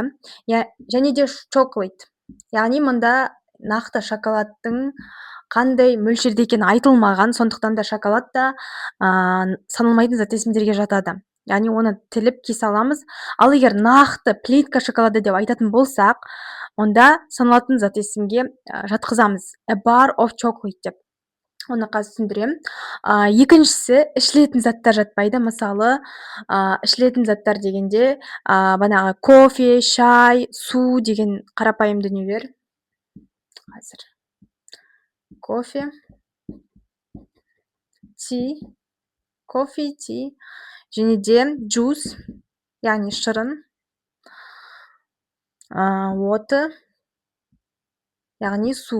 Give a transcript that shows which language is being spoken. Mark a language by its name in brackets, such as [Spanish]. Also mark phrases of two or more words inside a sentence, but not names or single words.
[Kazakh] Және де chocolate, яғни мұнда нақты шоколадтың қандай мөлшерде екені айтылмаған, сондықтан да шоколад та саналмайтын зат есімдерге жатады. Яғни оны тіліп кесе аламыз. Ал егер нақты плитка шоколады деп айтатын болсақ, онда саналатын зат есімге жатқызамыз. [English] A bar of chocolate [Kazakh] деп. Оны қазір түсіндірем. Екіншісі, ішілетін заттар жатпайды. Мысалы, ішілетін заттар дегенде банағы кофе, шай, су деген қарапайым дүниелер. Қазір кофе, ти, және де juice, яғни шырын, water, яғни су.